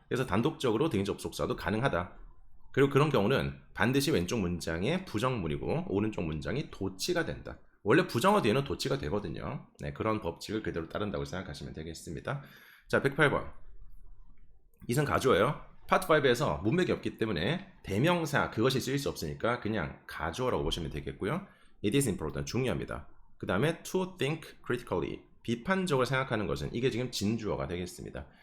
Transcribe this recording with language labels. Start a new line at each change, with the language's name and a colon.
Korean: 그래서 단독적으로 대인접속사도 가능하다. 그리고 그런 경우는 반드시 왼쪽 문장이 부정문이고 오른쪽 문장이 도치가 된다. 원래 부정어 뒤에는 도치가 되거든요. 네, 그런 법칙을 그대로 따른다고 생각하시면 되겠습니다. 자, 108번. 이선 가주어예요. 파트 5에서 문맥이 없기 때문에 대명사 그것이 쓰일 수 없으니까 그냥 가주어라고 보시면 되겠고요.
English: It is important.
Korean: 중요합니다. 그 다음에
English: to think critically.
Korean: 비판적으로 생각하는 것은 이게 지금 진주어가 되겠습니다.